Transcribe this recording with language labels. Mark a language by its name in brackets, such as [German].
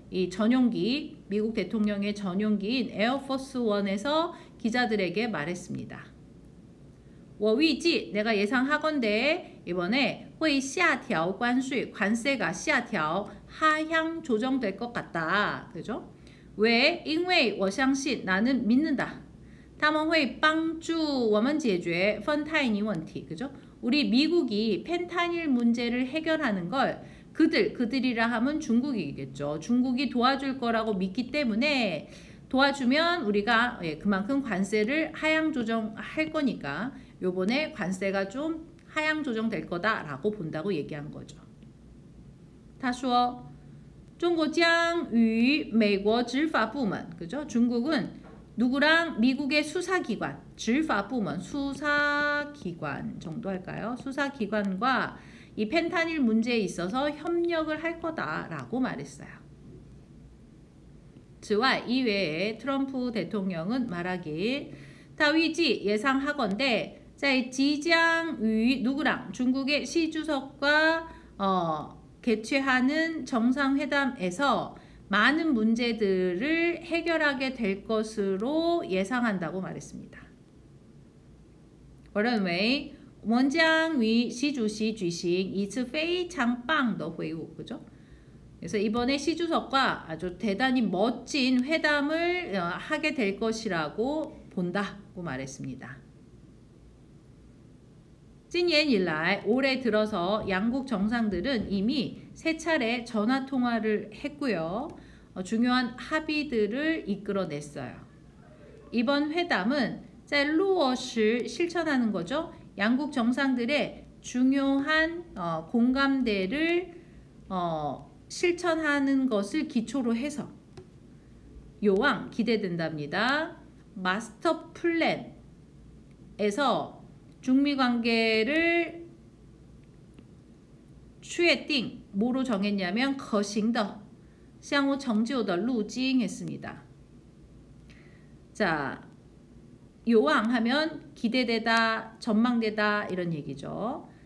[Korean] 이 전용기, 미국 대통령의 전용기인 에어포스 1에서 기자들에게 말했습니다. [Chinese] 我预计 [Korean] 내가 예상하건대 이번에 [Chinese] 会下调关税, [Korean] 관세가 下调 하향 조정될 것 같다. 그죠? 왜? [Chinese] 因为我相信 [Korean] 나는 믿는다. [Chinese] 他们会帮助我们解决芬太尼问题. [Korean] 그죠? 우리 미국이 펜타닐 문제를 해결하는 걸 그들이라 하면 중국이겠죠. 중국이 도와줄 거라고 믿기 때문에 도와주면 우리가 그만큼 관세를 하향 조정할 거니까 요번에 관세가 좀 하향 조정될 거다라고 본다고 얘기한 거죠. [Chinese] 他说中国将与美国执法部门 [Korean] 그죠? 중국은 누구랑 미국의 수사기관, 执法部门 수사기관 정도 할까요? 수사기관과 이 펜타닐 문제에 있어서 협력을 할 거다라고 말했어요. 此外, 이외에 트럼프 대통령은 말하길 [Chinese] 他预计 [Korean] 예상하건대 [Chinese] 在即将与 [Korean] 누구랑 중국의 시 주석과 개최하는 정상회담에서 많은 문제들을 해결하게 될 것으로 예상한다고 말했습니다. [Chinese] 我认为我们将与习主席举行一次非常棒的会晤. [Korean] 그죠? 그래서 이번에 시 주석과 아주 대단히 멋진 회담을 하게 될 것이라고 본다고 말했습니다. [Chinese] 今年以来 [Korean] 올해 들어서 양국 정상들은 이미 3차례 전화 통화를 했고요. 중요한 합의들을 이끌어냈어요. 이번 회담은 [Chinese] 在落实 [Korean] 실천하는 거죠. 양국 정상들의 중요한 공감대를 실천하는 것을 기초로 해서 요왕 기대된답니다. 마스터 플랜에서 중미 관계를 确定 뭐로 정했냐면 [Chinese] 可行的相互成就的路径 [Korean] 했습니다. 자, 요왕 하면 기대되다, 전망되다 이런 얘기죠.